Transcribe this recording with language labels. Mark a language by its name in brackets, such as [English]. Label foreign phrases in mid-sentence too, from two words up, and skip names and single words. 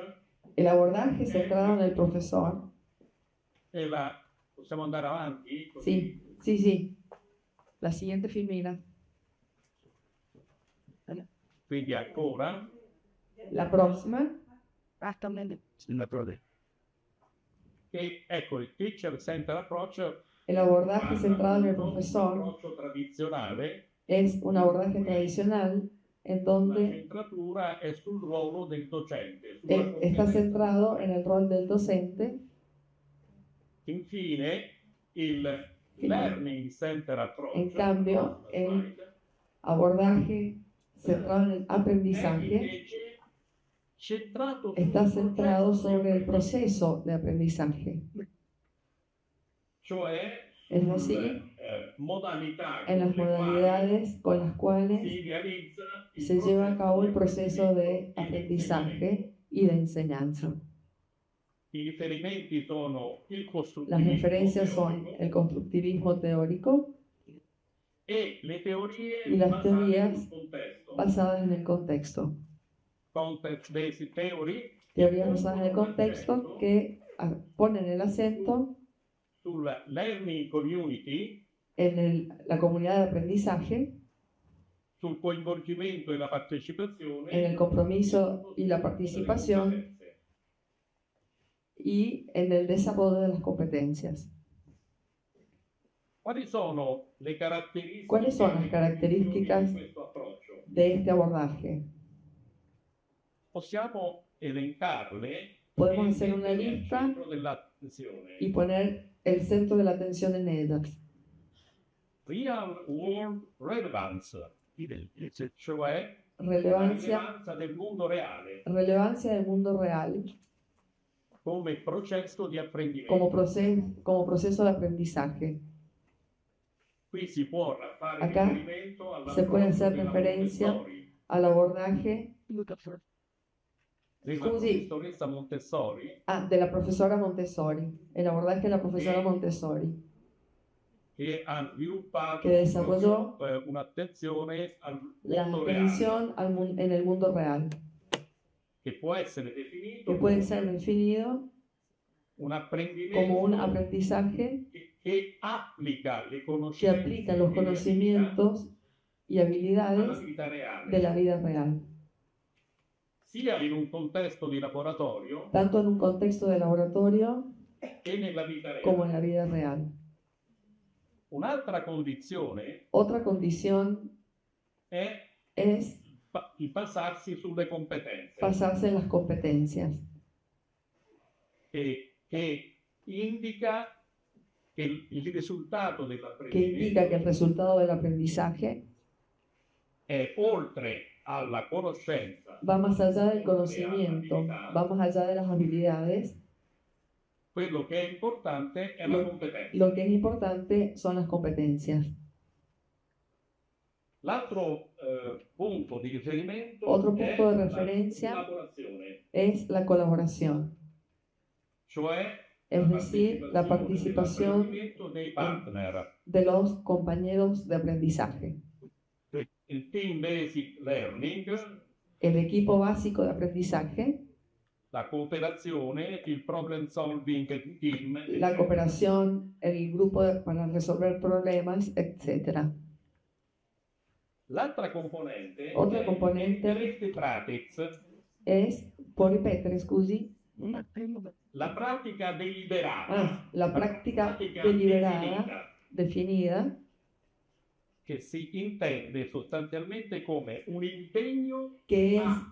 [Spanish] El abordaje centrado en el profesor. [Italian] Possiamo andare avanti? [Spanish] Sí, sí, sí. La siguiente filmina. [Italian] Quindi ancora. [Spanish] La próxima. [Italian] Che, ecco, il [English] Teacher Centered Approach [Spanish] El abordaje centrado en el [Italian] un [Spanish] profesor [Italian] approccio tradizionale. [Spanish] es un abordaje tradicional en [Italian] La [Spanish] donde [Italian] centratura è sul ruolo del docente. [Spanish] está centrado en el rol del docente. [Italian] Infine, il [English] Learning Center Approach, [Spanish] En cambio, el abordaje centrado en el aprendizaje está centrado sobre el proceso de aprendizaje, [Italian] cioè [Spanish] es decir, [Italian] modalità [Spanish] en las modalidades con las cuales [Italian] si realizza il [Spanish] se lleva a cabo el proceso de [Italian] apprendimento e [Spanish] aprendizaje y de enseñanza. [Italian] I riferimenti sono il [Spanish] Las [Italian] costruttivismo [Spanish] referencias son [Italian] teorico [Spanish] el constructivismo teórico [Italian] e le teorie [Spanish] y las [Italian] basate [Spanish] teorías [Italian] sul contesto. [Spanish] basadas en el contexto. [English] Context-based theory [Spanish] Teorías basadas en el contexto que ponen el acento [Italian] sul [English] learning community, [Spanish] en la comunidad de aprendizaje, [Italian] sul coinvolgimento e la partecipazione, [Spanish] en el compromiso y la participación y en el desarrollo de las competencias. [Italian] Quali sono le caratteristiche [Spanish] ¿Cuáles son las características [Italian] di questo approccio? [Spanish] de este abordaje? [Italian] Possiamo elencarle [Spanish] Podemos [Italian] e [Spanish] hacer una [Italian] mettere al [Spanish] lista [Italian] centro dell'attenzione. [Spanish] y poner el centro de la atención en ellas. [English] Real world relevance, [Italian] cioè la [Spanish] Relevancia, [Italian] rilevanza del mondo reale [Spanish] relevancia del mundo real [Italian] come processo di apprendimento. [Spanish] como proceso de aprendizaje. [Italian] Qui si può fare [Spanish] Acá [Italian] riferimento [Spanish] se puede hacer [Italian] della [Spanish] referencia [Italian] Montessori, [Spanish] al abordaje [Italian] della Scusi. professoressa Montessori, [Spanish] de la profesora Montessori, el abordaje de la profesora Montessori, [Italian] che ha sviluppato [Spanish] que desarrolló [Italian] un'attenzione al [Spanish] la [Italian] mondo reale, [Spanish] atención en el mundo real, [Italian] che può essere definito [Spanish] que puede ser definido [Italian] un apprendimento [Spanish] como un aprendizaje [Italian] che applica le [Spanish] que [Italian] conoscenze [Spanish] aplica los [Italian] e le [Spanish] conocimientos y [Italian] abilità [Spanish] habilidades [Italian] alla vita reale. [Spanish] de la vida real. [Italian] sia in un contesto di laboratorio [Spanish] tanto en un contexto de laboratorio [Italian] che nella vita [Spanish] como en [Italian] reale. [Spanish] la vida real. [Italian] Un'altra condizione [Spanish] Otra condición [Italian] è [Spanish] es [Italian] il basarsi sulle competenze, [Spanish] basarse en las competencias, [Italian] che indica che il risultato [Spanish] que indica [Italian] dell'apprendimento [Spanish] que el resultado del aprendizaje [Italian] è oltre alla conoscenza, [Spanish] va más allá del conocimiento, va más allá de las habilidades. [Italian] quello che è importante è la competenza. [Spanish] Lo que es importante son las competencias. [Italian] L'altro punto di riferimento [Spanish] Otro [Italian] è [Spanish] punto de [Italian] la [Spanish] referencia [Italian] collaborazione, [Spanish] es la colaboración, [Italian] cioè [Spanish] es decir, la participación [Italian] nell'apprendimento dei partner. [Spanish] de los compañeros de aprendizaje. [English] Il team basic learning, [Spanish] El equipo básico de aprendizaje, [Italian] la cooperazione, il [English] problem solving team, [Spanish] la cooperación, el grupo para resolver problemas, etc. [Italian] L'altra componente [Spanish] Otra [Italian] è [Spanish] componente [English] Interactive Practice, [Spanish] es, [Italian] può ripetere, scusi? la pratica deliberata, [Spanish] La práctica [Italian] pratica [Spanish] deliberada, [Italian] definita, [Spanish] definida, [Italian] che si intende sostanzialmente come un impegno [Spanish] que es a